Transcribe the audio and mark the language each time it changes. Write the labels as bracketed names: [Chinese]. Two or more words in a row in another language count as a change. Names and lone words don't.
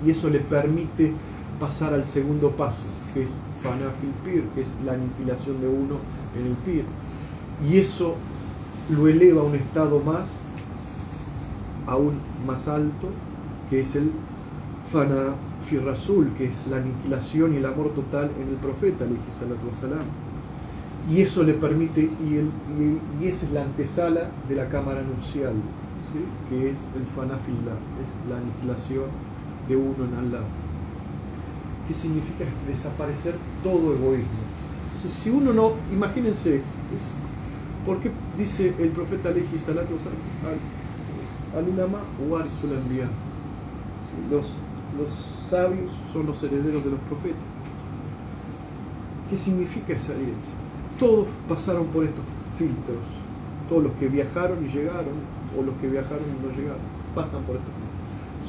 [Spanish] Y eso le permite pasar al segundo paso, que es [Arabic] فناء في البير, [Spanish] que es la aniquilación de uno en el pir. Y eso lo eleva a un estado aún más alto, que es el [Arabic] فناء في الرسول, [Spanish] que es la aniquilación y el amor total en el profeta, [Arabic] عليه الصلاة والسلام. [Spanish] Y eso le permite, y esa es la antesala de la cámara nupcial, ¿sí? Que es el [Arabic] فناء في الله, [Spanish] es la aniquilación de uno en Allah. ¿Qué significa? Desaparecer todo egoísmo. Entonces, si uno no, imagínense, ¿por qué dice el profeta [Arabic] عليه الصلاة والسلام العلماء ورثة الأنبياء? [Spanish] Los sabios son los herederos de los profetas. ¿Qué significa esa herencia? Todos pasaron por estos filtros. Todos los que viajaron y llegaron, o los que viajaron y no llegaron, pasan por estos filtros.